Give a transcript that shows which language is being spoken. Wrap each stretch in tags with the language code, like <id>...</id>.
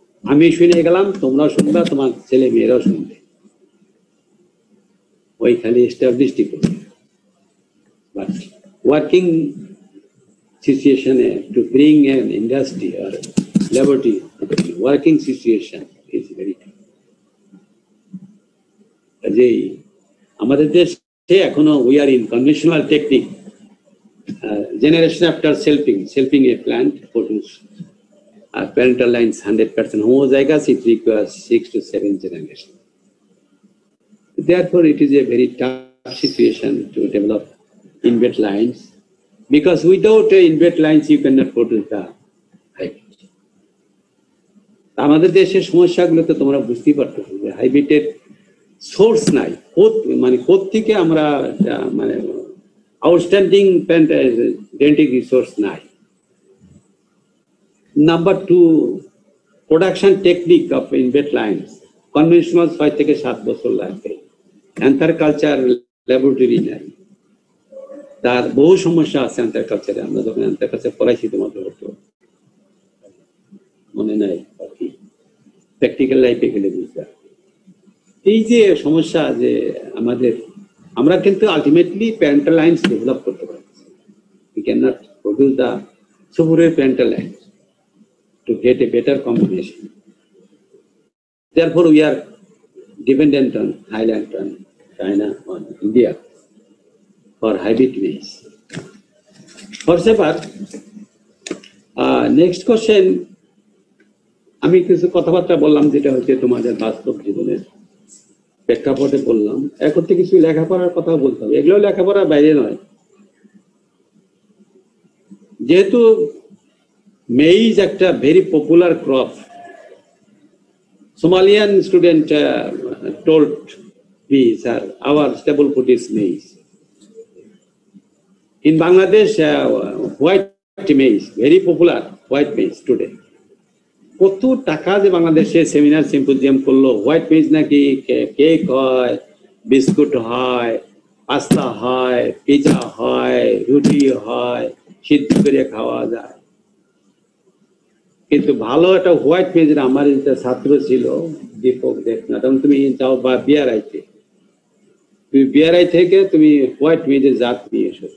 <bn>আমি শুনে গেলাম, তোমরাও শুনবা, তোমার ছেলে মেয়েরাও শুনবে। ওইখানে এস্টাবলিশড করবে।</bn> <en>But working situation to bring an industry or laboratory, working situation is very tough.</en> <bn>কাজেই আমাদের দেশে এখনো</bn> <en>we are in conventional technique, generation after selfing a plant produce parental lines 100% homozygous, it requires 6 to 7 generations. Therefore, it is a very tough situation to develop in-vet lines, because without in-vet lines you cannot produce the hybrid.</en> <bn>আমাদের দেশের সমস্যাগুলো তো তোমরা বুঝতেই পারছো যে হাইব্রিডের source নাই, মানে কোত্থেকে আমরা মানে আউটস্ট্যান্ডিং জেনেটিক রিসোর্স নাই।</bn> <en>Number 2, production technique of in-vet lines.</en> <bn>Conventional 6 থেকে 7 বছর লাগবে। অ্যান্থার কালচার ল্যাবরেটরি নাই, তার বহু সমস্যা আছে অ্যান্থার কালচারে। আমরা যখন অ্যান্থার কালচার পড়াইছি তোমাদের হতো মনে নাই, প্র্যাকটিক্যাল লাইফে গেলে বুঝতে। এই যে সমস্যা যে আমরা কিন্তু আলটিমেটলি প্যারেন্টাল লাইন্স ডেভেলপ করতে পারছি।</bn> <en>We cannot produce the superior parental lines to get a better combination. Therefore, we are dependent on Thailand, on China, on India for hybrid maize. However, next question,</en> <bn>আমি কিছু কথাবার্তা বললাম যেটা হচ্ছে তোমাদের বাস্তব জীবনের প্রেক্ষাপটে বললাম। এখন থেকে কিছু লেখাপড়ার কথা বলতে হবে, এগুলো লেখাপড়ার বাইরে নয়। যেহেতু মেইজ একটা very popular crop,</bn> <en>Somalian student told me, sir, our staple food is maize. In Bangladesh, white maize, very popular white maize today.</en> <bn>কত টাকা যে বাংলাদেশে সেমিনার সিম্পোজিয়াম করলো, হোয়াইট মেইজ নাকি কেক হয়, বিস্কুট হয়, পাস্তা হয়, পিজা হয়, রুটি হয়, সিদ্ধ করে খাওয়া যায়। কিন্তু ভালো একটা হোয়াইট মেইজ, আমার একটা ছাত্র ছিল দীপক দেখনা, তখন তুমি যাও বা বিয়ারাইতে, তুমি বিয়ারাই থেকে তুমি হোয়াইট মেইজের জাত নিয়ে এসো।</bn>